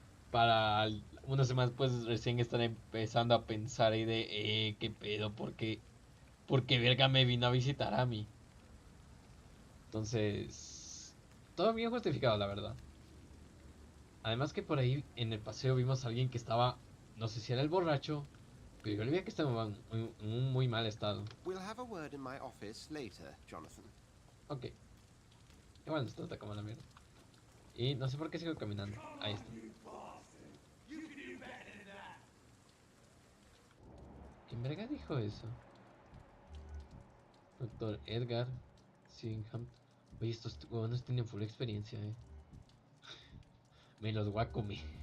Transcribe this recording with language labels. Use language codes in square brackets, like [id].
[es] Para una semana después recién estar empezando a pensar ahí de, qué pedo, porque verga me vino a visitar a mí. Entonces, todo bien justificado, la verdad. Además que por ahí en el paseo vimos a alguien que estaba, no sé si era el borracho, pero yo le vi que estaba en un muy mal estado. [en] We'll have a word in my office later, Jonathan. [es] Ok, igual nos trata como la mierda. Y no sé por qué sigo caminando. Ahí está. ¿Quién verga dijo eso? Doctor Edgar Singham. Oye, estos huevones tienen full experiencia, Me los voy a comer.